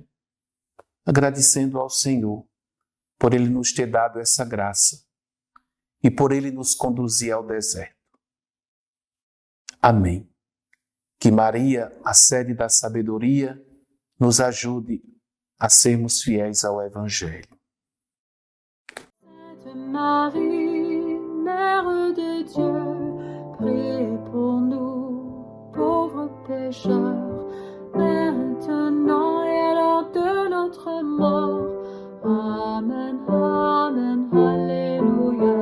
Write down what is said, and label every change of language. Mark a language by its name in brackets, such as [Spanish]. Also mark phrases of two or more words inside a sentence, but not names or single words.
[Portuguese] Agradecendo ao Senhor por Ele nos ter dado essa graça e por Ele nos conduzir ao deserto. Amém. Que Maria, a sede da sabedoria, nos ajude a sermos fiéis ao Evangelho. [French] Sainte Marie, Mère de Dieu, priez pour nous, pauvres pécheurs, maintenant et à l'heure de notre mort. Amen, Amen, Alléluia.